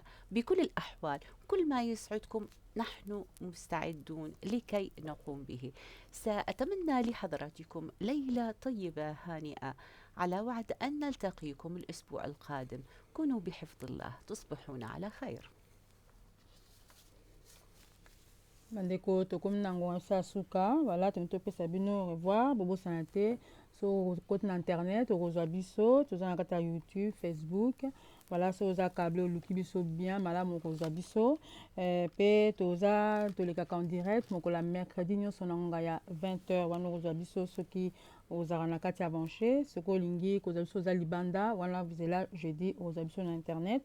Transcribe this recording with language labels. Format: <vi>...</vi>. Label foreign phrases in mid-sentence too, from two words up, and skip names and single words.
<ar>بكل الأحوال كل ما يسعدكم نحن مستعدون لكي نقوم به. سأتمنى لحضراتكم ليلة طيبة هانئة، على وعد أن نلتقيكم الأسبوع القادم. كونوا بحفظ الله، تصبحون على خير.</ar> <ln>bandeko tokomi na ngonga so ya suka wala tomi topesa bino</ln> <fr>au revoir</fr> <ln>bobosana te so koti na internet okozwa biso toza na kati ya YouTube, Facebook wala so oza câble oluki biso bien malamu okozwa biso pe toza tolekaka</ln> <fr>en direct</fr> <ln>mokola mercredi nyonso na ngonga ya 20h wana okozwa biso soki ozalaka na kati ya banche, soki olingi kozwa biso oza libanda wana vizela jeudi okozwa biso na internet.</ln>